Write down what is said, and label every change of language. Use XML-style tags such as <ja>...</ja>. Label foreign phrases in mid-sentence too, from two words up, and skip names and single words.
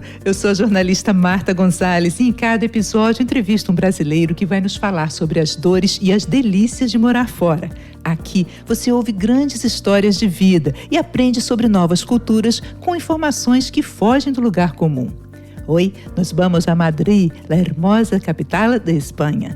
<pt>Eu sou a jornalista Marta Gonzalez e em cada episódio entrevisto um brasileiro que vai nos falar sobre as dores e as delícias de morar fora. Aqui você ouve grandes histórias de vida e aprende sobre novas culturas com informações que fogem do lugar comum.</pt> <es>Hoy nos vamos a Madrid, la hermosa capital de Espanha.</es>